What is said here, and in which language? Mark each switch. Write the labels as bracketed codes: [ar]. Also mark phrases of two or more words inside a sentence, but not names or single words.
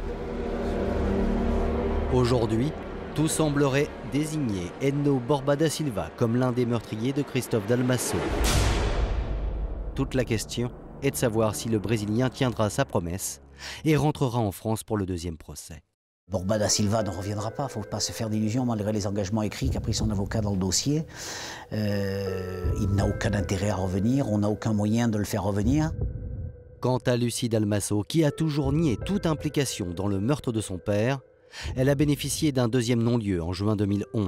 [fr] Aujourd'hui, tout semblerait désigner Edno Borba da Silva comme l'un des meurtriers de Christophe Dalmasso. Toute la question est de savoir si le Brésilien tiendra sa promesse et rentrera en France pour le deuxième procès. Borba da Silva ne reviendra pas, il ne faut pas se faire d'illusions malgré les engagements écrits qu'a pris son avocat dans le dossier. Il n'a aucun intérêt à revenir, on n'a aucun moyen de le faire revenir. Quant à Lucie Dalmasso, qui a toujours nié toute implication dans le meurtre de son père, elle a bénéficié d'un deuxième non-lieu en juin 2011.